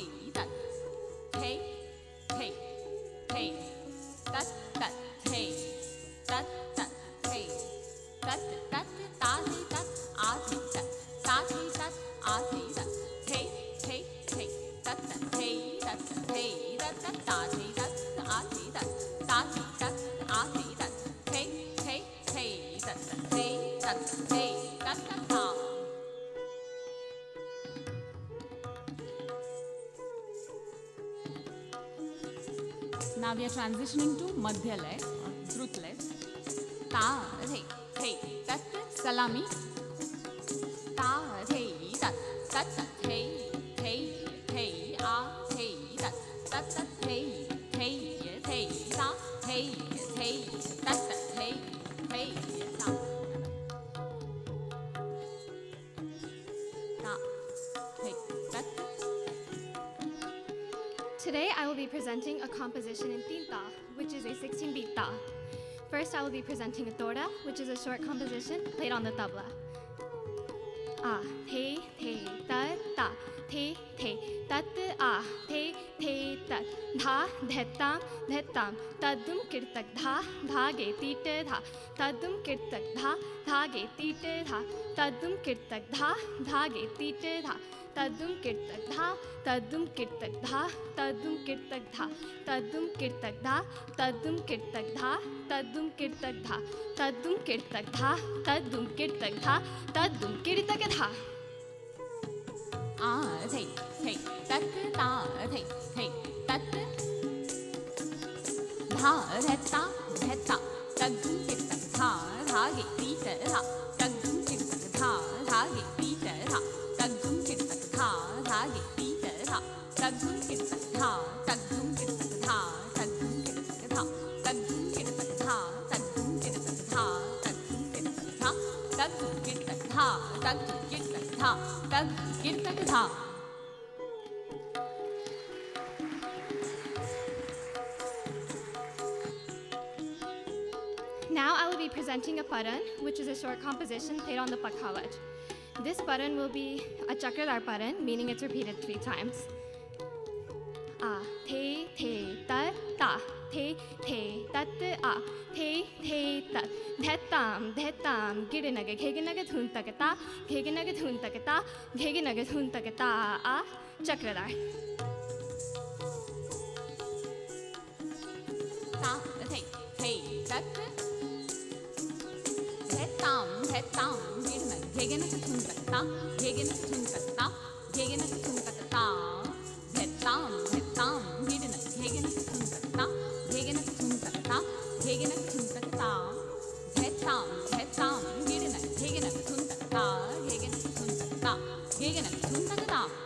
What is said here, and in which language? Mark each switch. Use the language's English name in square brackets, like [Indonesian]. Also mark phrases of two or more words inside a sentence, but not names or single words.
[English] tat thei thei thei tat tat thei tat tat thei tat tat ta thei tat a thei tat ta thei tat a thei tat thei thei thei tat tat thei tat thei tat tat ta thei tat a thei tat ta thei tat a thei tat thei thei thei tat tat thei tat thei tat tat ta. Now we are transitioning to Madhya Lay or Drut Lay. Ta thei thei tat salami. Ta thei tat tat tat thei thei thei a thei tat tat tat thei thei thei ta thei thei tat tat thei thei ta. Ta thei tat. Today I will be presenting a composition in tinta, which is a 16-beat ta. First I will be presenting a tora, which is a short composition played on the tabla. A, the, ta, ta, the, tat, a, the, tat, dha, dhetam, dhetam, tadum kirtak dha, dhage tite dha, tadum kirtak dha, dhage tite dha, tadum kirtak dha, dhage tite dha, tadum kirtak dha, tadum kirtak dha, tadum kirtak dha, tadum kirtak dha, tadum kirtak dha, tadum kirtak dha, tadum kirtak dha, tadum kirtak dha, tadum kirtak dha. A thei thei tat ta thei thei tat dha dheta dheta tadum kirtak dha dhage tite dha tadum kirtak dha dhage tite dha tadum kirtak dha dhage tite dha tadum kirtak dha tadum kirtak dha tadum kirtak dha tadum kirtak dha tadum kirtak dha tadum kirtak dha tadum kirtak dha tadum kirtak dha tadum kirtak dha. Now I Now I will be presenting a paran, which is a short composition played on the pakhavaj. This paran will be a chakradar paran, meaning it's repeated 3 times. A, the, tat, ta, the, tat, a, the, tat, dhetam, girinaga, kheginaga, thuntagata, kheginaga, thuntagata, kheginaga, thuntagata, a, chakradar. Ta, the, tat, dhetam, girinaga, kheginaga, thuntagata, kheginaga, thuntagata, kheginaga, thuntagata, dhetam, girinaga, kheginaga, thuntagata, kheginaga, thuntagata, kheginaga, thuntagata, dhetam, girinaga, kheginaga, thuntagata, kheginaga, thuntagata, kheginaga, thuntagata.